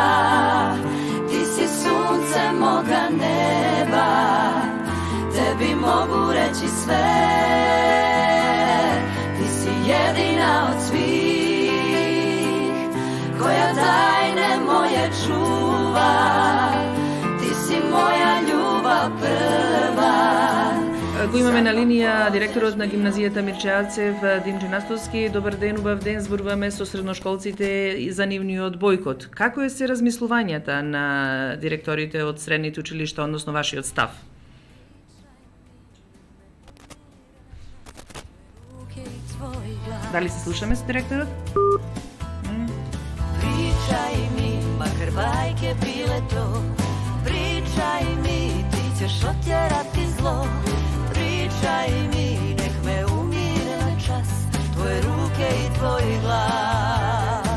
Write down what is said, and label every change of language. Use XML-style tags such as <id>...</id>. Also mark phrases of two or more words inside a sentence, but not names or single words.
<sr>Ti si sunce moga neba, tebi mogu reći sve. Ti si jedina od svih koja tajne moje čuva. Ти си моја љубав прва.</sr> <mk>Го имаме на линија директорот на гимназијата Мирчеацев, Димче Настовски. Добар ден, убав ден. Зборуваме со средношколците за нивниот бојкот. Како е се размислувањата на директорите од средните училишта, односно вашиот став? Дали се слушаме со директорот?</mk> <hr>Pričaj mi, makar bajke bile to. Pričaj mi, ti ćeš otjerati zlo. Pričaj mi, nek me umire na čas tvoje ruke i tvoj glas.</hr>